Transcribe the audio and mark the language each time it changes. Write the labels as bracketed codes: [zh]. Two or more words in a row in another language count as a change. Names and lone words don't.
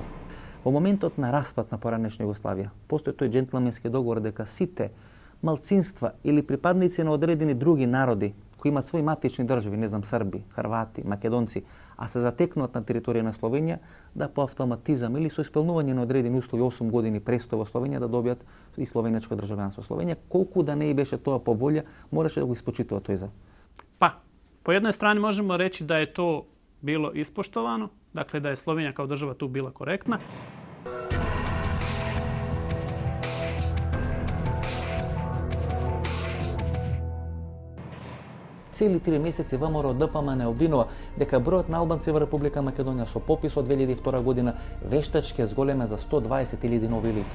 [mk] Во моментот на распад на поранешна Југославија, постои тој џентлменски договор дека сите малцинства или припадници на одредени други народи кои имаат своји матични држави, не знам, Срби, Хрвати, Македонци, а се затекнуваат на територија на Словенија, да по автоматизам или со исполнување на одредени услови 8 години престој во Словенија да добијат и словенечко државјанство. Словенија, колку да не и беше тоа по волја, мораше да го испочитува тој за. [bs] Pa, po jednoj strani možemo reći da je to bilo ispoštovano, dakle da je Slovenija kao država tu bila korektna. [mk] Цели 3 месеци ВМРО ДПМН не обвинува дека бројот на албанци во Република Македонија со попис од 2002 година вештачки зголеме за 120.000 нови лица.